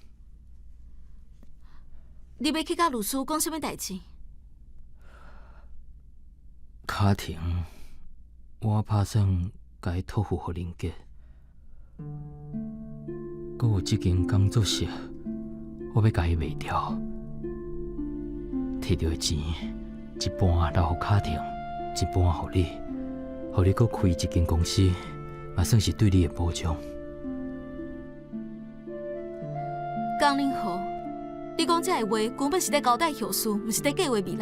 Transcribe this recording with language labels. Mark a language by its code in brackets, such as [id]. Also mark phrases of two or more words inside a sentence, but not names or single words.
[nan] 你要去甲律师讲什么代志？卡廷，我打算甲伊托付互林杰，阁有即间工作室，我要甲伊卖掉，摕到的钱一半留互卡廷，一半互你，互你阁开一间公司，嘛算是对你的保障。江林豪，你讲这个话，根本是在交代后事，毋是在计划未来。